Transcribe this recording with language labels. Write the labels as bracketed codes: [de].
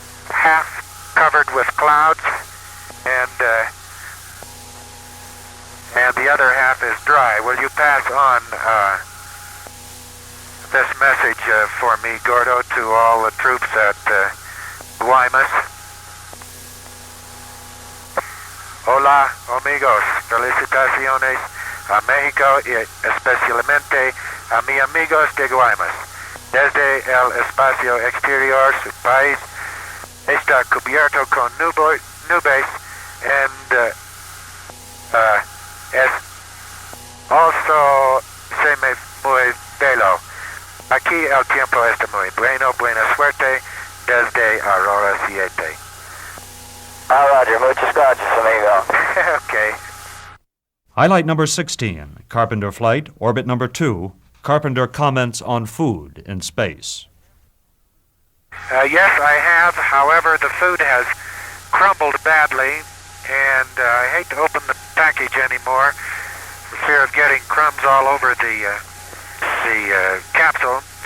[en] Half covered with clouds, and the other half is dry. Will you pass on this message for me, Gordo, to all the troops at Guaymas? [es] Hola, amigos. Felicitaciones a México y especialmente a mis amigos de Guaymas. Desde el espacio exterior, su país está cubierto con nubes and es also se me muy bello. Aquí el tiempo está muy bueno. Buena suerte desde Aurora 7. Roger, muchas gracias, amigo. [en] Okay. Highlight number 16, Carpenter Flight, orbit number 2. Carpenter comments on food in space. Yes, I have. However, the food has crumbled badly, and I hate to open the package anymore for fear of getting crumbs all over the capsule.